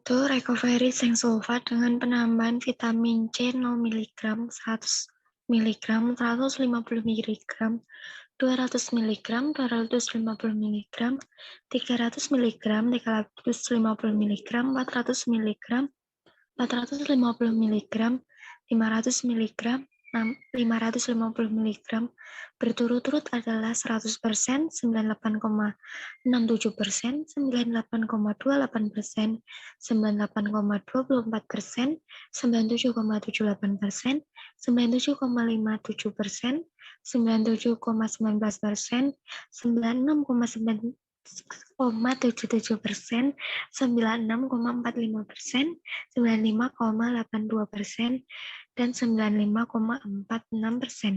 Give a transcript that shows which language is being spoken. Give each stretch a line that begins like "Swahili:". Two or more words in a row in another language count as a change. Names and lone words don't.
Indonesian: Recovery zinc sulfat dengan penambahan vitamin C 0 mg, 100 mg, 150 mg, 200 mg, 250 mg, 300 mg, 350 mg, 400 mg, 450 mg, 500 mg, 550 mg berturut-turut adalah 100%, 98,67%, 98,28%, 98,24%, 97,78%, 97,57%, 97,19%, 96,77%, 96,45%, 95,82%, dan 95,46%.